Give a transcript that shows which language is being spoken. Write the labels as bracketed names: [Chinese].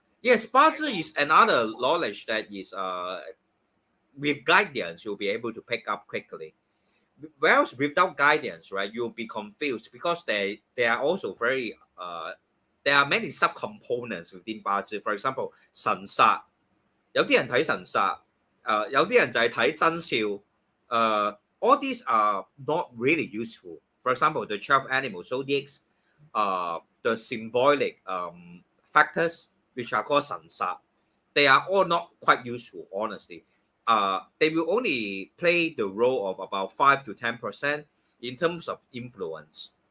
[English] Yes, 八字 is another knowledge that is with guidance you'll be able to pick up quickly. Whereas without guidance, right, you'll be confused because they are also very there are many subcomponents within 八字. For example, [Cantonese] 神煞，有啲人睇神煞，有啲人就係睇生肖。 [English] All these are not really useful. For example, the 12 animal zodiacs, the symbolic factors which are called 神煞, they are all not quite useful, honestly. They will only play the role of about 5 to 10% in terms of influence.